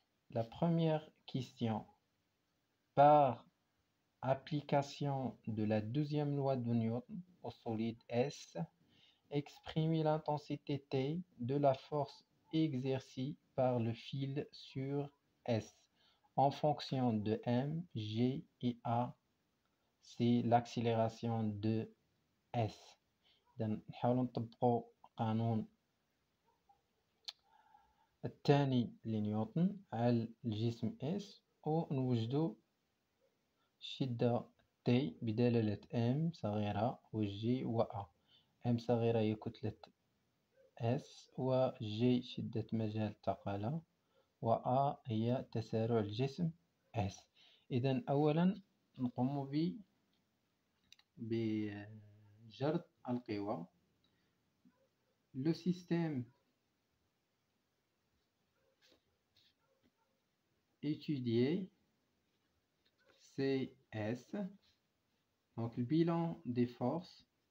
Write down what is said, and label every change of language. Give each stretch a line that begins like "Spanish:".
French: La première question. Par application de la deuxième loi de Newton au solide S, exprimez l'intensité T de la force exercée par le fil sur S en fonction de M, G et A. C'est l'accélération de S.
Arabic: نحاولوا نطبقوا قانون الثاني لنيوتن على الجسم S ونوجدوا الشدة T بدلالة M صغيرة و G و A. M صغيرة هي كتلة S و G شدة مجال الثقالة و A هي تسارع الجسم S. إذا أولا نقوم بجرد القوى.
French: Le système étudié c'est S. Donc le bilan des forces.